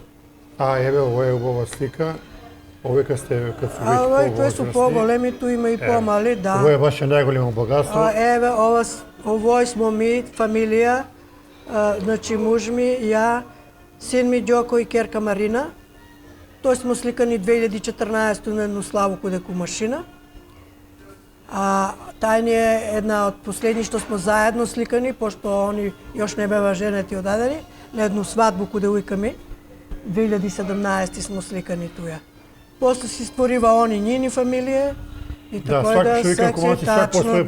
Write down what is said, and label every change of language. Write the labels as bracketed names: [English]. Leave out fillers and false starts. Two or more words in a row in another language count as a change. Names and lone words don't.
[Macedonian] А еве ова е убава слика. Овие сте кад су А овој тој су повозрастни. поголеми, ту има и помали, да. Ова е ваше најголемо богатство. Еве, овој смо ми, фамилија, значи муж ми, ја, син ми Ѓоко и керка Марина. Тој смо сликани 2014 на едну славу деку машина. А тај ни е една од последни што смо заедно сликани, пошто они још не бева женети одадени, на едну свадбу куде уиками. 2017 смо сликани туја. После си створива они нини фамилија и Да, така свак човек секси ако свак по свој